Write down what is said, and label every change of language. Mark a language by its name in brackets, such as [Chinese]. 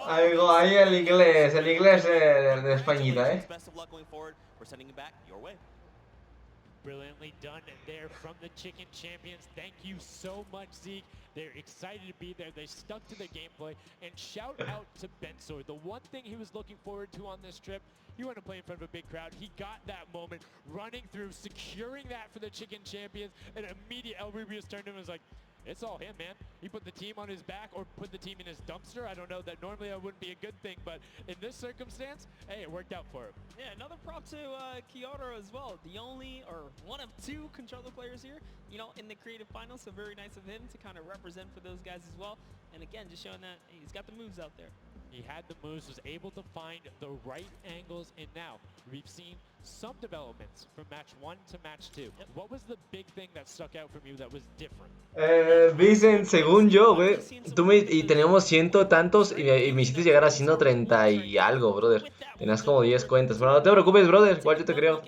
[Spanish] Ahí el inglés de Españita, eh. [English] Best of luck going forward. We're sending it back your way. Brilliantly done there from the Chicken Champions. Thank you so much, Zeke. They're excited to be there. They stuck to the gameplay. And shout out to Bensor. The one thing he was looking forward to on this trip, he wanted to play in front of a big crowd. He got that moment, running through, securing that for the Chicken Champions. And immediately El Rubius turned to him and was like, it's all him, man. He put the team on his back or put the team in his dumpster. I don't know, that normally that wouldn't be a good thing, but in this circumstance, hey, it worked out for him. Yeah, another prop to Kiara as well. The only, or one of 2 controller players here, you know, in the creative finals, so very nice of him to kind of represent for those guys as well. And again, just showing that he's got the moves out there. He had the moves, was able to find the right angles, and now we've seen some developments from match 1 to match 2. Yep. What was the big thing that stuck out from you that was different? [Spanish] Vicen, según yo, güey, y teníamos 100 tantos y me hiciste llegar a 130 y algo, brother. Tenías como 10 cuentas, pero no te preocupes, brother, igual yo te creo.